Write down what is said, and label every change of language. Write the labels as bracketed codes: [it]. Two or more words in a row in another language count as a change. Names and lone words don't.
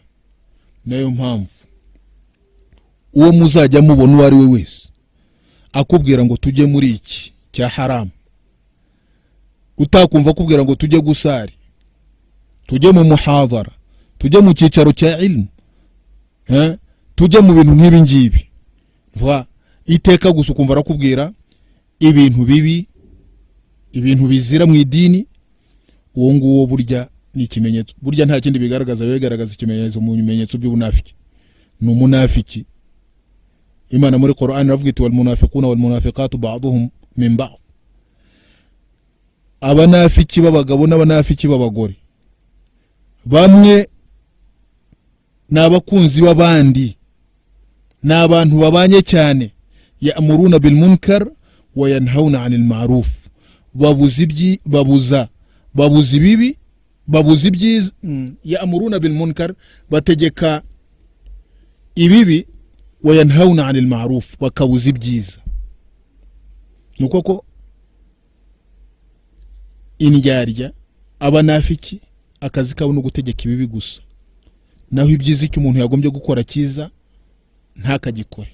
[rw] Nayo mpamvu uwo muzajya mubona uwo ari we wese akubwira ngo tujye muri iki cya haram, utakumva kubwira ngo tujye gusari, tujye mu muhadhara, tujye mu cyicaro cya ilmu, tujye mu bintu nk'ibi ngibi, iteka gusa ukumva arakubwira ibintu bibi, ibintu bizira mu idini, uwo nguwo burya ni ikimenyetso. Burya nta kindi bigaragaza ikimenyetso mu bimenyetso by'ubunafiki, ni umunafiki. Imana muri Qur'an iravuga iti [ar] والمنافقون والمنافقات بعضهم من بعض. [rw] Abanafiki b'abagabo n'abanafiki b'abagore bamwe n'abakunzi b'abandi, n'abantu babanye cyane. [ar] يأمرون بالمنكر وينهون عن المعروف. [rw] babuza ibibi, babuza ibyiza. [ar] يأمرون بالمنكر, [rw] bategeka ibibi, [ar] وينهون عن المعروف, [rw] bakabuza ibyiza. Nuko ko indyarya abanafiki akazi kabo no gutegeka ibibi gusa, naho ibyiza icyo umuntu yagombye gukora cyiza ntakagikore.